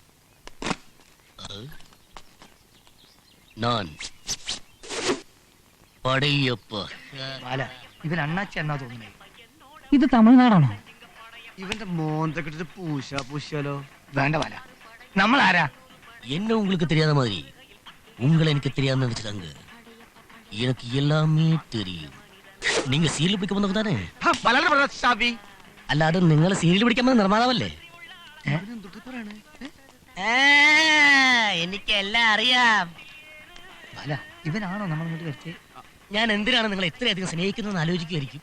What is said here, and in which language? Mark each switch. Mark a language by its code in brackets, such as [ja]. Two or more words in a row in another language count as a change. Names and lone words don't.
[ml] ഇവൻ അണ്ണാച്ചി എന്നാ തോന്നുന്നേ. ഇത് തമിഴ്നാടാണോ? ഇവന്റെ മോന്ത കിട്ടിട്ട് പൂശാലോ. വേണ്ട ബാല, നമ്മൾ ആരാ? [ta] என்ன உங்களுக்கு தெரியாத மாதிரி உங்களை எனக்கு தெரியாதுன்னு நினைச்சிட்டாங்க. எனக்கு எல்லாமே தெரியும். நீங்க [ml] സീരിയൽ പിടിക്കാൻ വന്നവർ [ta] താനേ? [ml] അല്ലാതെ നിങ്ങളെ സീരിയൽ പിടിക്കാൻ വന്ന നിർമ്മാതാവല്ലേ? എനിക്കെല്ലാം അറിയാം. ബാല, ഇവനാണോ നമ്മൾ ഇങ്ങോട്ട് വരുത്തിയത്? ഞാൻ എന്തിനാണ് നിങ്ങളെ ഇത്രയധികം സ്നേഹിക്കുന്നതെന്ന് ആലോചിക്കുമായിരിക്കും.